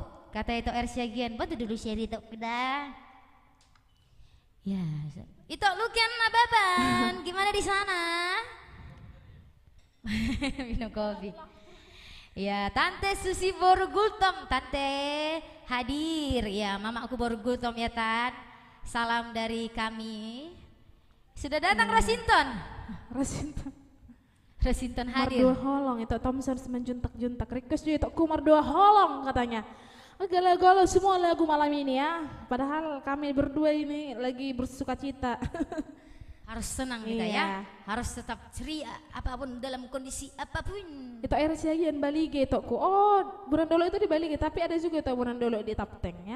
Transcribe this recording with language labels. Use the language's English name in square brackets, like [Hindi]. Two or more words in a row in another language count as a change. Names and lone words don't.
[Indonesian] Kata itu Ersiagian, bantu dulu share itu dah. Ya, itu Lukian Nababan, gimana di sana? Minum kopi. Ya, Tante Susi Borgultom, Tante hadir. Ya, Mama aku Borgultom ya Tan. Salam dari kami. Sudah datang Rasinton. Rasinton hadir. Mardua holong itu Thompson menjuntak-juntak request juga itu ku Mardua holong katanya. Galau-galau semua lagu malam ini ya. Padahal kami berdua ini lagi bersuka cita. Harus senang kita Iya. ya. Harus tetap ceria apapun dalam kondisi apapun. Itu air siagian Balige itu ku. Oh, Burandolo itu di Balige, tapi ada juga itu Burandolo di Tapteng ya.